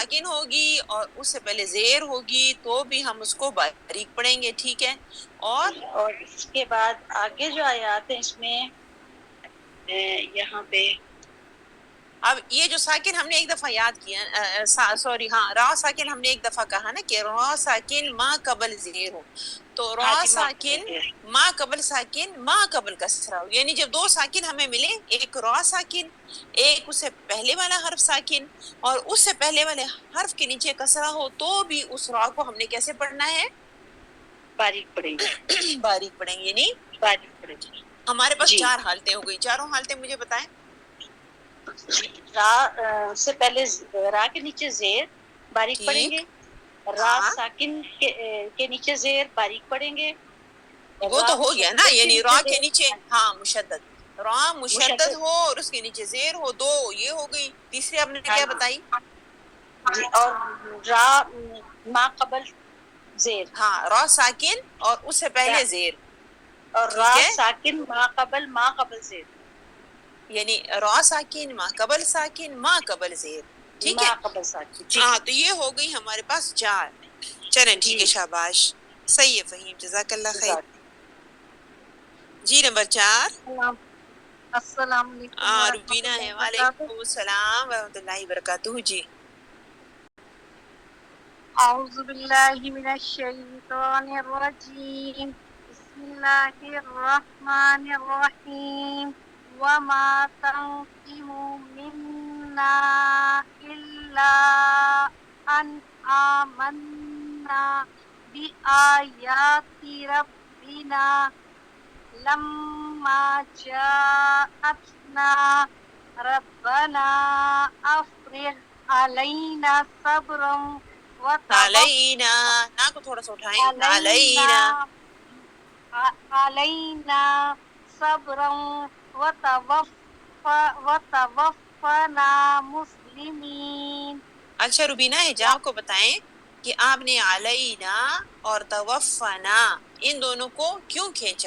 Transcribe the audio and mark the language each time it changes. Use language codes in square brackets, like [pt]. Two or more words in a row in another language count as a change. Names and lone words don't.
[ur] ساکن ہوگی اور اس سے پہلے زیر ہوگی تو بھی ہم اس کو باریک پڑھیں گے. ٹھیک ہے، اور اور اس کے بعد آگے جو آیات ہیں اس میں یہاں پہ اب یہ جو ساکن ہم نے ایک دفعہ یاد کیا، سوری، ہاں، را ساکن ہم نے ایک دفعہ کہا نا کہ را ساکن ما قبل زیر ہو تو را حاجی ماں ساکن ما قبل ساکن ما قبل کسرہ ہو. یعنی جب 2 ساکن ہمیں ملے، ایک را ساکن، ایک اس سے پہلے والا حرف ساکن اور اس سے پہلے والے حرف کے نیچے کسرہ ہو تو بھی اس را کو ہم نے کیسے پڑھنا ہے؟ باریک پڑیں گے، باریک پڑھیں گے. یعنی باریک پڑیں گے ہمارے پاس جی. 4 حالتیں ہو گئی. چاروں حالتیں مجھے بتائیں. را سے پہلے را کے نیچے زیر باریک پڑیں ٹھیک، گے، را ہاں ساکن کے نیچے زیر باریک پڑیں گے، وہ را تو ہو گیا نا، مشدد کے یعنی را نیچے کے زیر. نیچے، ہاں، مشدد. را مشدد ہو اور اس کے نیچے زیر ہو، دو یہ ہو گئی. تیسری آپ نے کیا بتائی؟ جی، اور را ما قبل زیر. ہاں، را ساکن اور اس سے پہلے زیر. اور را ٹھیک ہے، ساکن ما قبل زیر. یعنی را ساکن ما قبل ساکن ما قبل زیر. ٹھیک ہے، ما قبل ساکن. ٹھیک ہاں ہے. تو یہ ہو گئی ہمارے پاس 4. چلیں ٹھیک ہے، جی، شاباش، صحیح ہے فہیم، [ar] جزاک اللہ خیر. [ur] جزاک. جی نمبر 4 [ar] السلام علیکم ورحمۃ [ur] روبینہ اللہ ہے. [ar] وبرکاتہ. وعلیکم السلام ورحمۃ اللہ وبرکاتہ. [ur] جی [ar] اعوذ باللہ من الشیطان الرجیم. بسم اللہ الرحمن الرحیم. وما تنقم منا الا ان آمنا بآیات ربنا لما جاءتنا ربنا افرغ علینا صبرا [ur] علینا، نا کو تھوڑا سا اٹھائیں، [ar] علینا علینا. علینا صبرا وتوفنا مسلمین. [ur] اچھا روبینہ حجاب کو بتائیں کہ آپ نے علینا اور توفنا ان دونوں کو کیوں کھینچا؟